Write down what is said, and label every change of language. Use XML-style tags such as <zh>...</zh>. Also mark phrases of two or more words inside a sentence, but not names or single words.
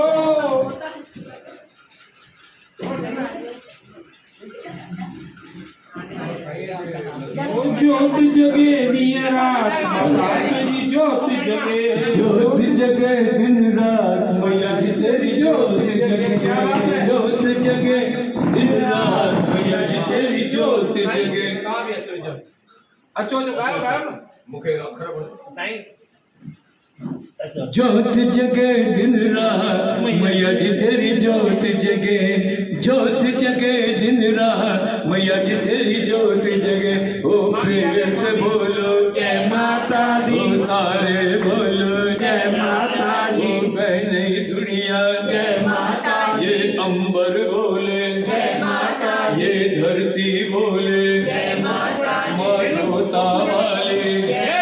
<hi>जोत जगे ॾींहुं रात तेरी जोत जगे दिन रात मैया जी तेरी जोत जगे जोत जगे दिन रात मैया जी तेरी जोत जगे।</hi> <sd>अचो जो गायो गायो न मूंखे अखर साईं</sd> <hi>जोत जगे दिन रात मैया जी तेरी जोत जगे जोत जगे दिन रात मैया जी तेरी जोत जगे। ओ प्रेम से बोलो जय माता दी सारे बोलो जय माता दी नहीं दुनिया जय माता ये अंबर बोले जय माता ये धरती बोले जय माता मानवता वाले जय</hi>